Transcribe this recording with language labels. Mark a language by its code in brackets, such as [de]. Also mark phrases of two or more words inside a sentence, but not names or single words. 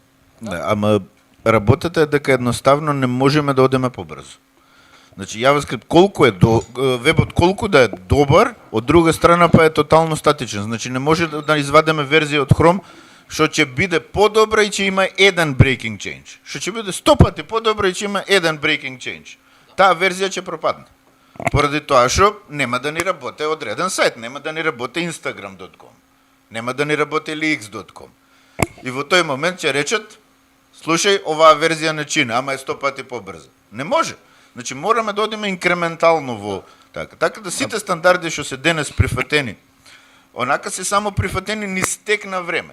[mk] Да, ама работата е дека едноставно не можеме да одеме побрзо. Значи JavaScript колку е вебот колку да е добар, од друга страна па е тотално статичен. Значи не може да извадиме верзија од Chrome што ќе биде подобра и ќе има еден breaking change. Што ќе биде 100 пати подобра и ќе има еден breaking change. Таа верзија ќе пропадне. Поради тоа што нема да ни работи одреден сајт, нема да ни работи Instagram.com, нема да ни работи LX.com. И во тој момент ќе речат, слушај, оваа верзија не чини, ама е 100 пати побрза. Не може. Значи мораме да одиме инкрементално во така да сите стандарди што се денес прифатени, онака се само прифатени низ тек на време.